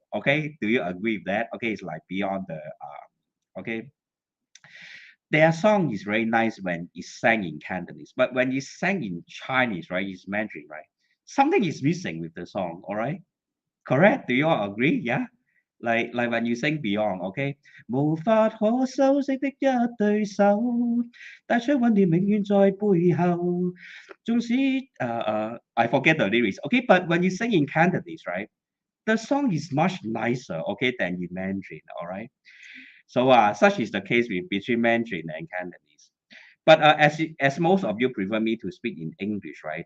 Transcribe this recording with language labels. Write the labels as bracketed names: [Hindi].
[English] Okay, do you agree with that? Okay, it's like beyond the okay, their song is very nice when it's sang in Cantonese, but when it's sang in Chinese, right, it's Mandarin, right? Something is missing with the song, all right? Correct? Do you all agree? Yeah? Like when you sing Beyond, okay? [Cantonese] 無法可修飾的一對手，帶出溫暖永遠在背後。縱使 [English] I forget the lyrics, okay? But when you sing in Cantonese, right, the song is much nicer, okay, than in Mandarin, all right? So such is the case with between Mandarin and Cantonese. But as most of you prefer me to speak in English, right?